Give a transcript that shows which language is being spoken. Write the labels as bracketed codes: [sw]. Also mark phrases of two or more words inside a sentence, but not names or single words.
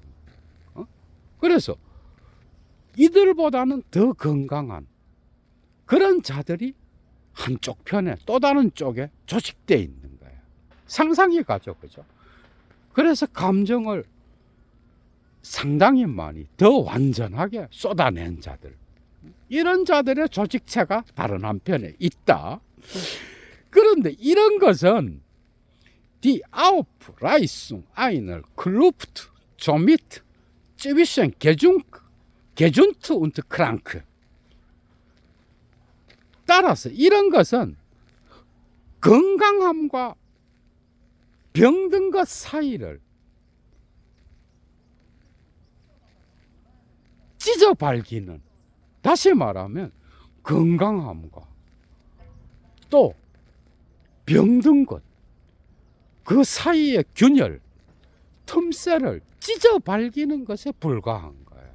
[ko] 그래서 이들보다는 더 건강한 그런 자들이 한쪽 편에, 또 다른 쪽에 조직되어 있는 거예요. 상상이 가죠, 그죠? 그래서 감정을 상당히 많이 더 완전하게 쏟아낸 자들, 이런 자들의 조직체가 다른 한편에 있다. 그런데 이런 것은 [de] Die Aufreißung einer Kluft somit zwischen Gesund und Krank. [ko] 따라서 이런 것은 건강함과 병든 것 사이를 찢어 발기는, 다시 말하면 건강함과 또 병든 것, 그 사이의 균열, 틈새를 찢어 발기는 것에 불과한 거예요.